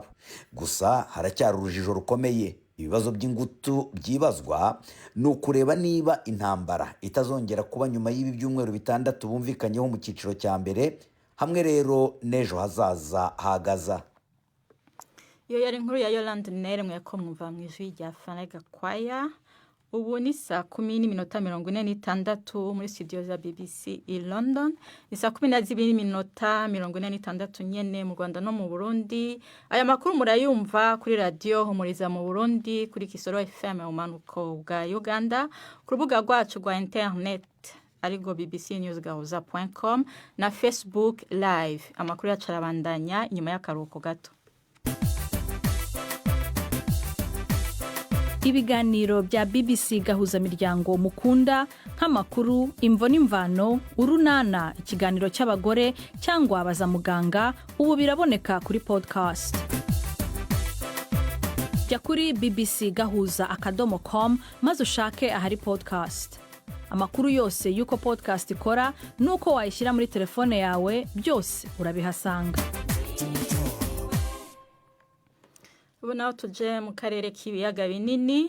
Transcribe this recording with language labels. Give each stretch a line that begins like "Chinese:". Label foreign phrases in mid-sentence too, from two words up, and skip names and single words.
Kinyarwanda: Gusa haracyari urujijo rukomeye. Ibibazo by'ingutu byibazwa ni ukureba niba intambara itazongera kuba nyuma y'ibi byumweru 6 bumvikanyeho mu cyiciro cya mbere, hamwe rero n'ejo hazaza hagaza.
Rundi: Iyo yari inkuru ya Yolande Nere mweko mwumva mwijwi rya Fenega Kwaya. Ubu ni saa 10:46 muri studio za BBC i London. Ni saa 12:46 nyene mu Rwanda no mu Burundi. Aya makuru murayumva kuri radio Humuriza mu Burundi, kuri Kisoro FM umanuko bwa Uganda, ku rubuga rwacu rwa internet arigo bbcnewsgahuza.com na Facebook live. Amakuru yacarabandanya inyuma y'akaruhuko gato.
Kinyarwanda: Ibiganiro bya BBC gahuza miryango mukunda nk'amakuru, imvo n'imvano, urunana, ikiganiro cy'abagore cyangwa abaza muganga, ubu biraboneka kuri podcast. Jya kuri bbcgahuza.com maze ushake ahari podcast. Amakuru yose yuko podcast ikora nuko wayishyira muri telefone yawe, byose urabihasanga.
Rundi: Ubu naho tuje mu karere k'ibiyaga binini.